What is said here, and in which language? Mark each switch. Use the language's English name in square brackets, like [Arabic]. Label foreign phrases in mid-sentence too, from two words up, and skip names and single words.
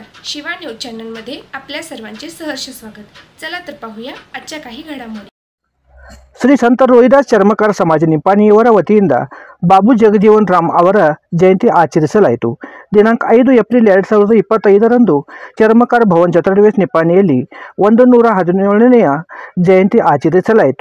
[Marathi] शिवा न्यूज चॅनलमध्ये आपल्या सर्वांचे सहर्ष स्वागत। चला तर पाहूया आजच्या काही घडामोडी। [Kannada] ಶ್ರೀ ಸಂತ ರೋಹಿದಾಸ್ ಚರ್ಮಕಾರ ಸಮಾಜ ನಿಪ್ಪಾಣಿಯವರ ವತಿಯಿಂದ ಬಾಬು ಜಗಜೀವನ್ ರಾಮ್ ಅವರ ಜಯಂತಿ ಆಚರಿಸಲಾಯಿತು। ದಿನಾಂಕ 5 ಏಪ್ರಿಲ್ 2025ರಂದು ಚರ್ಮಕಾರ ಭವನ್ ಜತಡವೇಸ್ ನಿಪ್ಪಾಣಿಯಲ್ಲಿ 117ನೆಯ ಜಯಂತಿ ಆಚರಿಸಲಾಯಿತು।